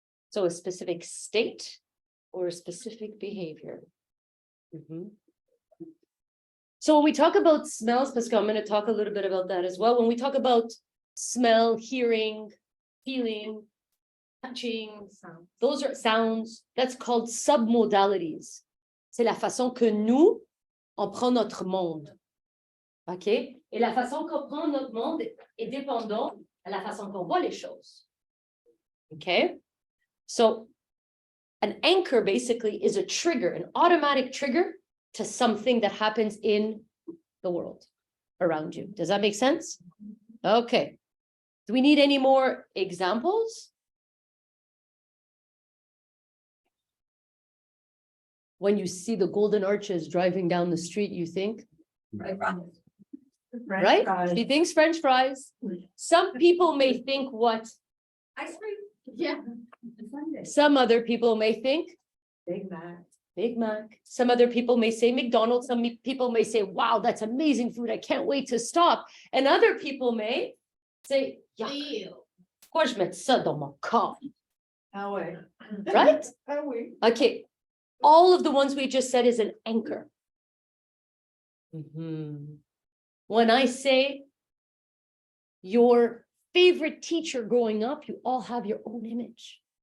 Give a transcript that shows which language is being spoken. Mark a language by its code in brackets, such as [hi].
[en] So a specific state or a specific behavior. Mhm. So when we talk about smells, Pascal, I'm gonna talk a little bit about that as well. When we talk about smell, hearing, feeling, touching, those are sounds, that's called submodalities. [fr] C'est la façon que nous, on prend notre monde. OK? Et la façon qu'on prend notre monde est dépendante à la façon qu'on voit les choses. [en] Okay? So an anchor basically is a trigger, an automatic trigger to something that happens in the world around you. Does that make sense? Okay. Do we need any more examples? When you see the golden arches driving down the street, you think, right? She thinks French fries. Some people may think what? Ice cream. Yeah. Some other people may think Big Mac. Big Mac. Some other people may say McDonald's. Some people may say, wow, that's amazing food. I can't wait to stop. And other people may say, yuck, Ew. [fr] pourquoi je mets ça dans mon corps? Ah ouais. [en] Right? [fr] Ah oui. [en] Okay. All of the ones we just said is an anchor. Mhm. When I say your favorite teacher growing up, you all have your own image.